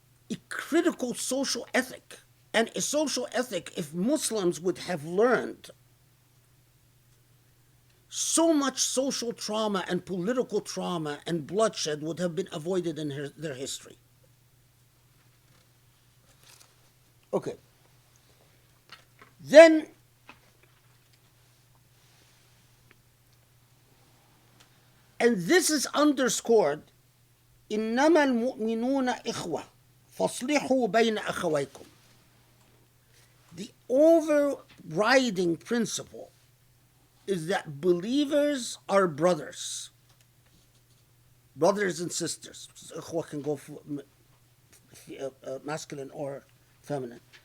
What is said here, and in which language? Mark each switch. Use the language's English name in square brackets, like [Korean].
[English] A critical social ethic, and a social ethic, if Muslims would have learned, so much social trauma and political trauma and bloodshed would have been avoided in their history. Okay. Then, and this is underscored, [Arabic] إنما المؤمنون إخوة فاصلحوا بين أخويكم. [English] The overriding principle is that believers are brothers and sisters. إخوة can go for masculine or feminine.